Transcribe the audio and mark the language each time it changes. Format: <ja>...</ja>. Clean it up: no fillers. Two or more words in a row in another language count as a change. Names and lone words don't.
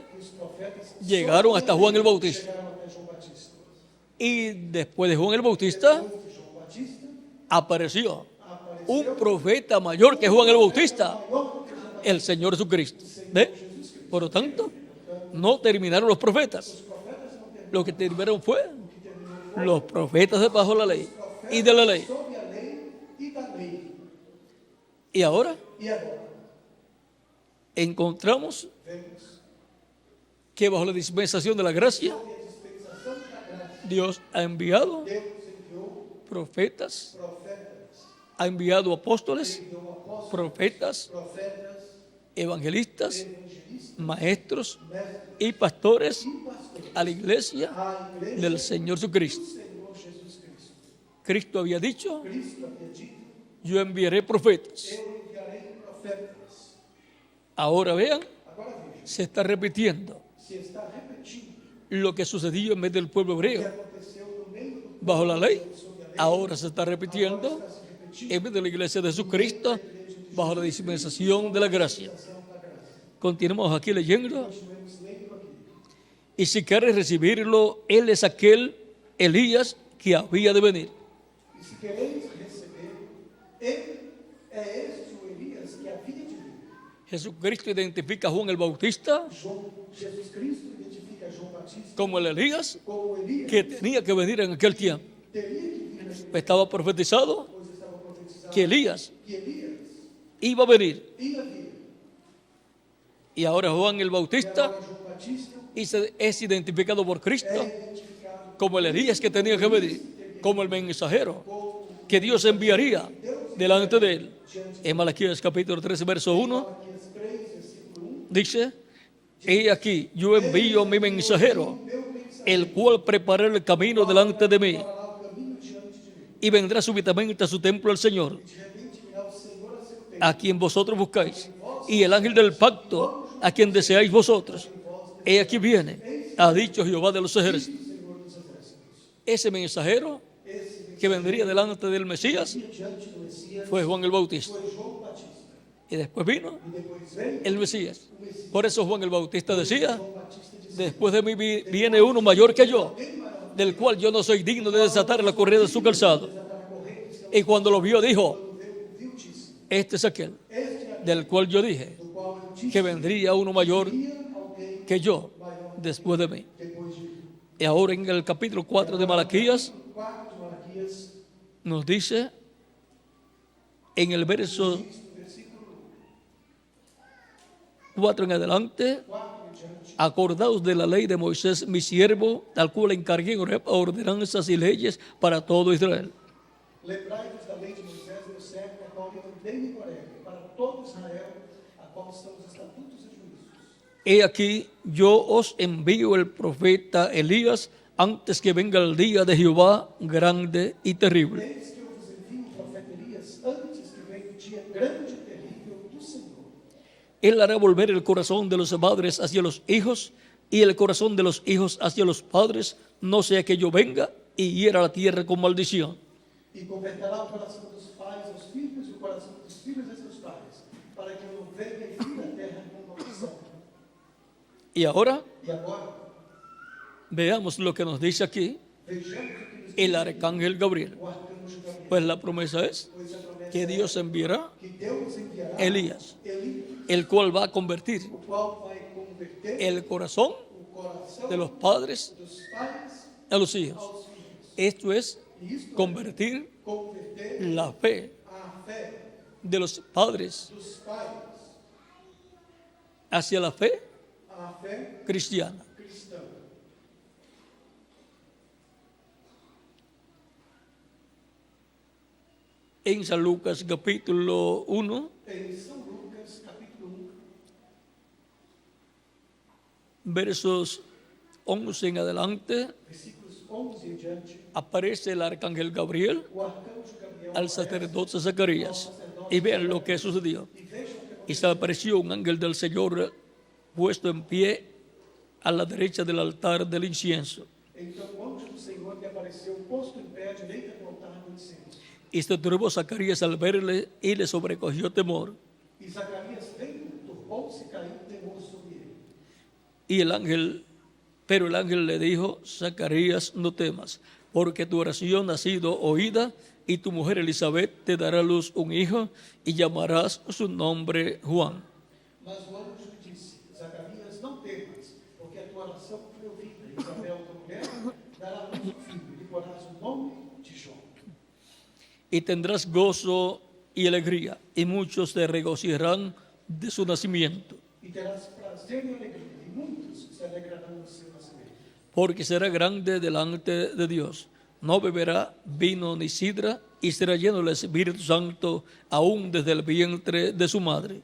<pt>que os profetas</pt> <es>llegaron hasta Juan el Bautista.</es> <pt>chegaram até João Batista.</pt> <es>Y después de Juan el Bautista</es> <pt>Depois de João Batista,</pt> <es>apareció</es> <pt>apareceu</pt> <es>un profeta mayor que Juan el Bautista,</es> <pt>maior do que João Batista.</pt> <es>el Señor Jesucristo. ¿Ve? Por lo tanto, no terminaron los profetas. Lo que terminaron fue los profetas de bajo la ley y de la ley.</es> <pt>Sob a lei e da lei.</pt> <es>Y ahora</es> <pt>E agora,</pt> <es>encontramos</es> <pt>vemos</pt> <es>que bajo la dispensación de la gracia,</es> <pt>que a dispensação da graça,</pt> <es>Dios ha enviado</es> <pt>Deus enviou</pt> <es>profetas,</es> <pt>profetas,</pt> <es>ha enviado apóstoles,</es> <pt>enviou apóstolos,</pt> <es>profetas,</es> <pt>profetas,</pt> <es>evangelistas,</es> <pt>evangelistas,</pt> <es>maestros</es> <pt>mestres</pt> <es>y pastores</es> <pt>e pastores.</pt> <es>a la iglesia</es> <pt>A igreja</pt> <es>del Señor Jesucristo.</es> <pt>do Senhor Jesus Cristo.</pt> <es>Cristo había dicho,</es> <pt>Cristo havia dito:</pt> <es>yo enviaré profetas.</es> <pt>eu enviarei profetas.</pt> <es>Ahora vean,</es> <pt>Agora veja,</pt> <es>se está repitiendo</es> <pt>se está repetindo</pt> <es>lo que sucedió en medio del pueblo</es> <pt>o que</pt> <es>hebreo</es> <pt>aconteceu no meio do</pt> <es>bajo la ley.</es> <pt>povo sob a lei,</pt> <es>Ahora se está</es> <pt>agora</pt> <es>repitiendo</es> <pt>está se repetindo</pt> <es>en vez de la iglesia de Jesucristo, bajo la dispensación de la gracia. Continuamos aquí leyendo.</es> <pt>Continuemos lendo aqui.</pt> <es>Y si quieres recibirlo, Él es aquel Elías que había de venir.</es> <pt>E se quereis recebê-lo, ele é este o Elias que havia de vir.</pt> <es>Jesucristo identifica a Juan el Bautista</es> <pt>Jesus Cristo identifica a João Batista</pt> <es>como el Elías</es> <pt>como Elias</pt> <es>que tenía que venir en aquel tiempo.</es> <pt>teria que vir naquele</pt> <es>Estaba profetizado</es> <pt>pois estava profetizado</pt> <es>que Elías</es> <pt>que Elias</pt> <es>iba a venir.</es> <pt>ia vir.</pt> <es>Y ahora Juan el</es> <pt>E</pt> <es>Bautista</es> <pt>agora João Batista</pt> <es>es identificado por Cristo</es> <pt>é identificado</pt> <es>como el Elías que tenía que venir, como el mensajero que Dios enviaría delante de él. En Malaquías capítulo 13, verso 1,</es> <pt>Malaquias 3, versículo 1.</pt> <es>dice: he aquí, yo envío mi mensajero, el cual preparará el camino delante de mí,</es> <pt>Fará o caminho diante de mim.</pt> <es>y vendrá súbitamente a su templo el Señor,</es> <pt>De repente virá o Senhor a seu tempo.</pt> <es>a quien vosotros buscáis, y el ángel del pacto, a quien deseáis vosotros. He aquí viene, ha dicho Jehová de los ejércitos.</es> <pt>Senhor dos exércitos.</pt> <es>Ese mensajero</es> <pt>Esse</pt> <es>que vendría delante del Mesías</es> <pt>diante do Messias</pt> <es>fue Juan el Bautista.</es> <pt>foi João Batista.</pt> <es>Y después vino</es> <pt>E depois veio</pt> <es>el Mesías. Por eso Juan el Bautista decía:</es> <pt>João Batista dizendo:</pt> <es>después de mí viene uno mayor que yo, del cual yo no soy digno de desatar la correa de su calzado. Y cuando lo vio dijo:</es> <pt>viu, disse:</pt> <es>este es aquel</es> <pt>Este é</pt> <es>del cual yo dije</es> <pt>do qual eu disse</pt> <es>que vendría uno mayor</es> <pt>que alguém</pt> <es>que yo después de mí.</es> <pt>depois de mim.</pt> <es>Y ahora en el capítulo 4 de Malaquías</es> <pt>4 de Malaquias,</pt> <es>nos dice en el verso 4 en adelante:</es> <pt>4 em diante,</pt> <es>acordaos de la ley de Moisés mi siervo, al cual encargué ordenanzas y leyes para todo Israel.</es> <pt>lembrai-vos da lei de Moisés, meu servo, a qual eu mandei em Horebe, para todo Israel, a qual são os estatutos e juízos.</pt> <es>He aquí, yo os envío el profeta Elías antes que venga el día de Jehová grande y terrible.</es> <pt>Eis que eu vos envio o profeta Elias, antes que venha o dia grande e terrível do Senhor.</pt> <es>Él hará volver el corazón de los padres hacia los hijos y el corazón de los hijos hacia los padres, no sea que yo venga y hiera la tierra con maldición.</es> <pt>E converterá o coração dos pais aos filhos e o coração dos filhos a seus pais, para que eu não venha e fira a terra com maldição.</pt> <es>Y ahora</es> <pt>E agora,</pt> <es>veamos lo que nos dice aquí</es> <pt>vejamos o que nos</pt> <es>el arcángel Gabriel.</es> <pt>o arcanjo Gabriel,</pt> <es>Pues la promesa es</es> <pt>pois a promessa</pt> <es>que Dios enviará</es> <pt>que Deus enviará</pt> <es>Elías,</es> <pt>Elias,</pt> <es>el cual va a convertir</es> <pt>o qual vai converter</pt> <es>el corazón</es> <pt>o coração</pt> <es>de los padres</es> <pt>dos pais</pt> <es>a los hijos.</es> <pt>aos filhos.</pt> <es>Esto es</es> <pt>E isto</pt> <es>convertir</es> <pt>é converter</pt> <es>la fe</es> <pt>a fé</pt> <es>de los padres</es> <pt>dos pais</pt> <es>hacia la fe</es> <pt>à fé</pt> <es>cristiana.</es> <pt>cristã.</pt> <es>En San Lucas capítulo 1,</es> <pt>Em São Lucas, capítulo 1,</pt> <es>versos 11 en adelante,</es> <pt>versículos 11 em diante,</pt> <es>aparece el arcángel Gabriel</es> <pt>o arcanjo Gabriel</pt> <es>al sacerdote Zacarías. Y vean lo que sucedió. Y se apareció un ángel del Señor puesto en pie a la derecha del altar del incienso.</es> <pt>Então o anjo do Senhor lhe apareceu posto em pé à direita do altar do incenso.</pt> <es>Y se turbó Zacarías al verle y le sobrecogió temor.</es> <pt>E Zacarias veio, turbou-se e caiu temor sobre ele.</pt> <es>Y pero el ángel le dijo: Zacarías, no temas, porque tu oración ha sido oída, y tu mujer Elizabeth te dará a luz un hijo, y llamarás su nombre Juan.</es> <pt>Mas o anjo lhe disse: Zacarias, não temas, porque a tua oração foi ouvida. Isabel, tua mulher, dará a luz um filho, e lhe porás o nome de João.</pt> <es>Y tendrás gozo y alegría, y muchos se regocijarán de su nacimiento,</es> <pt>E terás prazer e alegria, e muitos se alegrarão no seu nascimento.</pt> <es>porque será grande delante de Dios. No beberá vino ni sidra, y será lleno del Espíritu Santo aún desde el vientre de su madre.</es>